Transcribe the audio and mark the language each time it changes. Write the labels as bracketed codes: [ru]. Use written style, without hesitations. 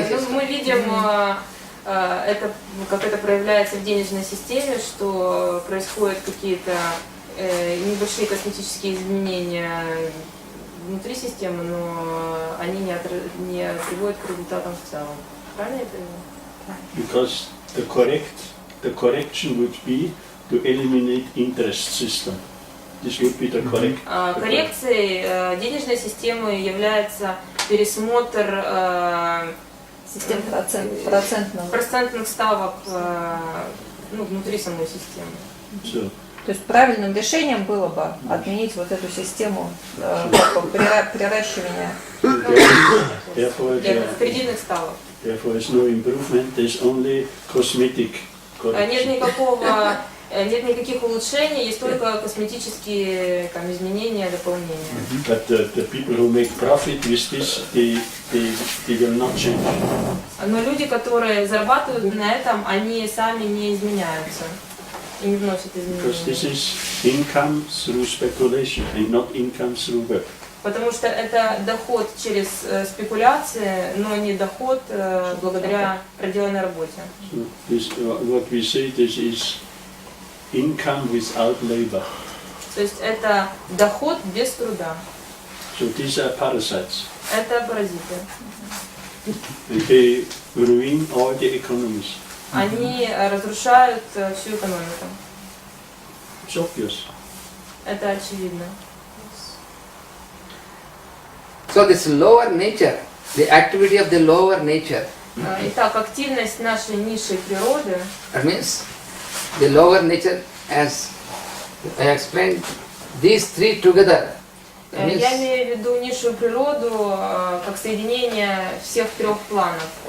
[ru] Мы видим, это, как это проявляется в денежной системе, что происходят какие-то небольшие косметические изменения внутри системы, но они не приводят к результатам в целом. Правильно я понимаю? [en] Because the correction would be to eliminate interest system. This would be the correct. [ru] Коррекцией денежной системы является пересмотр Систем процентных ставок внутри самой системы. [en] So, [ru] То есть правильным решением было бы отменить вот эту систему приращивания. Кредитных ставок. [en] Therefore, there's no improvement. There's only cosmetic correction. [ru] Нет никаких улучшений, есть только косметические изменения, дополнения. [en] But the people who make profit with this, they will not change. [ru] Но люди, которые зарабатывают на этом, они сами не изменяются и не вносят [en] Because this [ru] изменения. [en] is income through speculation and not income through work. [ru] Потому что это доход через спекуляции, но не доход благодаря проделанной работе. [en] So this, what we say, this is income without labor. [ru] То есть это доход без труда. [en] So these are parasites. [ru] Это паразиты. [en] And they ruin all the economies. [ru] Они разрушают всю экономику. [en] It's obvious. [ru] Это очевидно. [en] So this lower nature, the activity of the lower nature, [ru] Итак, активность нашей низшей природы, [en] that means the lower nature, as I explained, these three together. That means [ru] я имею в виду низшую природу как соединение всех трех планов.